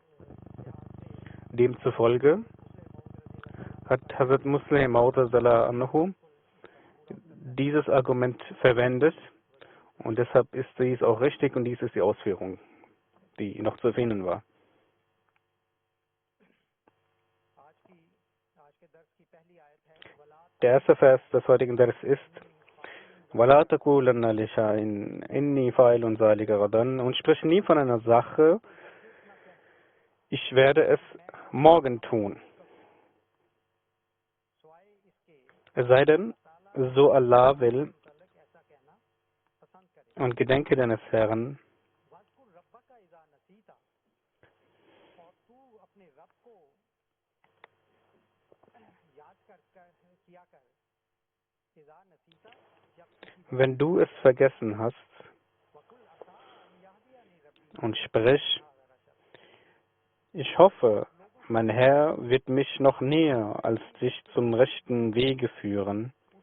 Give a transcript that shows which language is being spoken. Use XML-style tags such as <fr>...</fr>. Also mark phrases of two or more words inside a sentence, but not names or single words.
<de>Demzufolge hat Hazrat Muslim Maud anhu dieses Argument verwendet, und deshalb ist dies auch richtig, und dies ist die Ausführung, die noch zu erwähnen war. Der erste Vers des heutigen Vers ist</de> <ar>وَلَا تَقُولَنَّ لِشَيْءٍ إِنِّي فَاعِلٌ ذَلِكَ غَدًا,</ar> <de>und sprich nie von einer Sache, ich werde es morgen tun. Es sei denn, so Allah will, und gedenke deines Herrn, wenn du es vergessen hast, und sprich, ich hoffe, mein Herr wird mich noch näher als dich zum rechten Wege führen.</de>